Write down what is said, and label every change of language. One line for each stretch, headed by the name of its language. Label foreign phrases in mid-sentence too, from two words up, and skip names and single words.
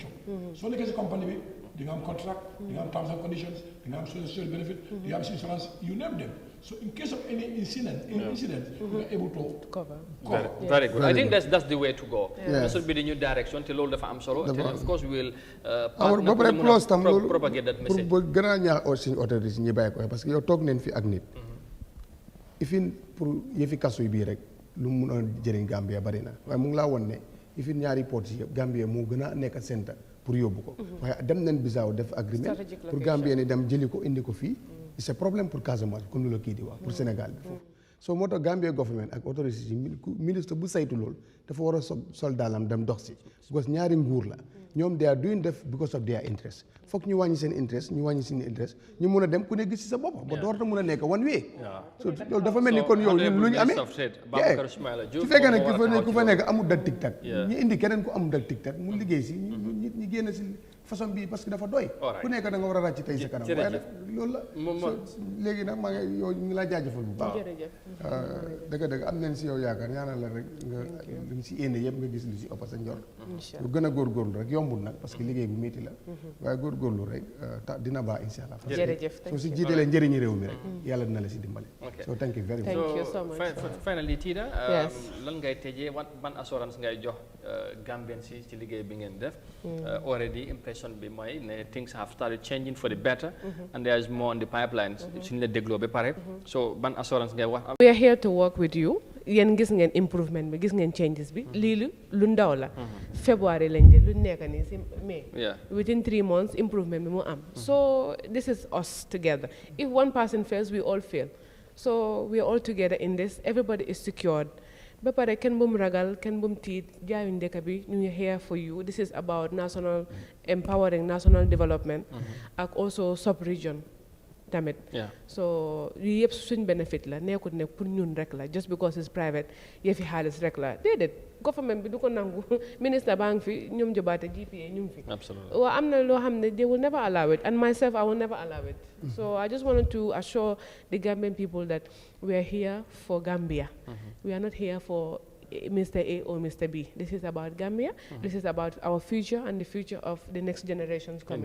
English: So like as a company, they have contract, they have terms and conditions, they have social benefit, they have insurance, you name them. So in case of any incident, we are able to cover. Very good. I think that's the way to go. This will be the new direction. Till all the farm solo. Of course we will propagate that message.
Wolof: Pour gën a ñaax
French: aussi autorités
Wolof: ñi bàyyi ko
French: parce que
Wolof: yow toog nañ fi ak nit. Ifin pour yëfi kaso yi bii rek lu mu mun a jëriñ Gambia bari na waaye mu ngi laa woon ne ifin ñaari ports yi Gambia moo gën a nekk
French: centre pour
Wolof: yóbbu ko. waaye dem nañ Bissau def agreement pour Gambia ni dem jëli ko indi ko fii.
French: c'est problème pour Casamance comme
Wolof: lu la kii di wax pour Sénégal bi foofu. so moo tax Gambia government ak autorités yi ministre bu saytu loolu dafa war a sol daalam dem dox si because ñaari nguur la ñoom
English: they are doing
Wolof: def
English: because of their interest
Wolof: foog ñu wàññi seen interest ñu wàññi seen interest ñu mun a dem ku ne gis si sa bopp ba doorata mun a nekk
English: one way.
Wolof: so loolu dafa mel ni kon yow lu ñu amee su fekkee ne ku fa nekk amul dal tic-tac ñu indi keneen ku amul dal tic-tac mu liggéey si ñu génn si façon bi
French: parce que
Wolof: dafa doy ku nekk da nga war a ràcc tey sa kanam waaye nag loolu la léegi nag maa ngi yow ñu ngi laa jaajëfal bu baax dëgg am nañ si yow yaakaar ñaanal la rek nga lu si yéene yëpp nga gis lu si ëpp sa njort lu gën a góorgóorlu rek yombul nag parce que liggéey bu métti la waaye góorgóorlu rek dina baax
Arabic: insha allah
Wolof: soo si jiitalee njëriñu réew mi rek yàlla dina la si dimbale
English: so thank you very much. Thank you so much.
Wolof: Finally Tida lan ngay tëjee ban assurance ngay jox Gambian si ci liggéey bi ngeen def
English: already impression
Wolof: bi mooy ne
English: things have started changing for the better and there is more on the pipelines
Wolof: suñu la dégloo ba pare so ban assurance ngay wax.
English: We are here to work with you.
Wolof: Yéen gis ngeen improvement bi gis ngeen changes bi lii lu ndaw la February lañ jël lu nekk nii si May
English: within 3 months
Wolof: improvement bi mu am
English: so this is us together if one person fails we all fail so we are all together in this everybody is secured
Wolof: ba pare kenn bum ragal kenn bum tiit jaayuñ dëkk bi ñu ngi
English: here for you this is about national empowering national development
Wolof: ak
English: also sub-region
Wolof: tamit. So yu yëpp suñ benefit la nekkut ne pour ñun rek la
English: just because it's private
Wolof: yëfi xaalis rek la déedéet government bi du ko nangu ministre baa ngi fi ñoom jobaate GPA ñu ngi fi. waaw am na loo xam ne
English: they will never allow it and myself I will never allow it. So I just wanted to assure the Gambian people that we are here for Gambia. We are not here for Mr. A or Mr. B. This is about Gambia. This is about our future and the future of the next generations coming.